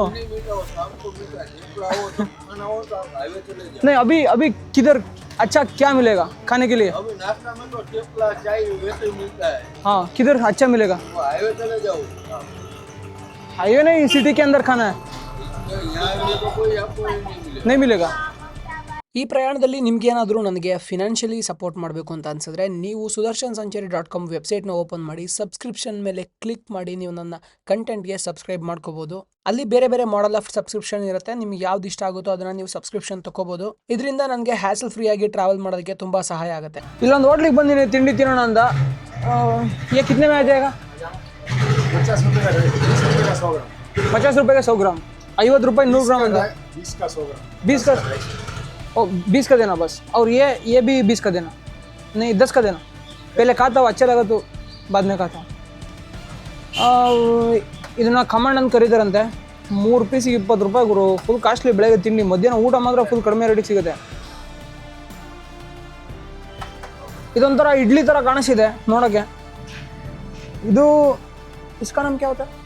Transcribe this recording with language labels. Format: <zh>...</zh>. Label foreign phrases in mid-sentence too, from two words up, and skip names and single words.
<hi>नहीं मिलता वो शाम को मिलता है। पुलाव तो खाना हो तो आप हाईवे चले जाओ। नहीं अभी किधर अच्छा क्या मिलेगा खाने के लिए? अभी नाश्ता में तो थेपला चाय वैसे ही मिलता है। हाँ किधर अच्छा मिलेगा? वो हाईवे चले जाओ। हाईवे नहीं, सिटी के अंदर खाना है, यहाँ में तो कोई आपको नहीं मिलेगा। नहीं मिलेगा।</hi> <kn>ಈ ಪ್ರಯಾಣದಲ್ಲಿ ನಿಮಗೇನಾದರೂ ನನಗೆ</kn> <en>financially support</en> <kn>ಮಾಡಬೇಕು ಅಂತ ಅನಿಸಿದ್ರೆ ನೀವು sudarshansanchari.com ವೆಬ್ಸೈಟ್ನ ಓಪನ್ ಮಾಡಿ ಸಬ್ಸ್ಕ್ರಿಪ್ಷನ್ ಮೇಲೆ ಕ್ಲಿಕ್ ಮಾಡಿ ನೀವು ನನ್ನ ಕಂಟೆಂಟ್ಗೆ ಸಬ್ಸ್ಕ್ರೈಬ್ ಮಾಡ್ಕೋಬೋದು. ಅಲ್ಲಿ ಬೇರೆ ಬೇರೆ</kn> <en>model of subscription</en> <kn>ಇರುತ್ತೆ. ನಿಮ್ಗೆ ಯಾವ್ದು ಇಷ್ಟ ಆಗುತ್ತೋ ಅದನ್ನು ನೀವು ಸಬ್ಸ್ಕ್ರಿಪ್ಷನ್ ತಗೋಬೋದು. ಇದರಿಂದ ನನಗೆ</kn> <en>hassle free</en> <kn>ಆಗಿ ಟ್ರಾವೆಲ್ ಮಾಡೋದಕ್ಕೆ ತುಂಬ ಸಹಾಯ ಆಗುತ್ತೆ. ಇಲ್ಲೊಂದು ಹೋಟ್ಲಿಗೆ ಬಂದಿನಿ ತಿಂಡಿ ತಿನ್ನೋಣ ಅಂತ.</kn> <hi>ये कितने में आ जाएगा? 50 रुपये का 100 ग्राम। 50 रुपये का 100 ग्राम, 50 रुपये 100 ग्राम अंदर। 20 का 100 ग्राम। 20 का 20 का देना बस। और ये भी 20 का देना, नहीं 10 का देना। पहले खाता हूँ, अच्छा लगा तो बाद में खाता हूँ.</hi> <kn>ಇದನ್ನು ಕಮಾಂಡ್ ಅಂತ ಕರೀತಾರಂತೆ. 3 ಪೀಸಿಗೆ 20 ರೂಪಾಯಿ ಗುರು.</kn> <en>full costly</en> <kn>ಬೆಳಗ್ಗೆ ತಿಂಡಿ. ಮಧ್ಯಾಹ್ನ ಊಟ ಮಾತ್ರ ಫುಲ್ ಕಡಿಮೆ ರೇಟಿಗೆ ಸಿಗುತ್ತೆ. ಇದೊಂಥರ ಇಡ್ಲಿ ಥರ ಕಾಣಿಸಿದೆ ನೋಡೋಕ್ಕೆ.</kn> <hi>ಇದು इसका नाम क्या होता है?</hi>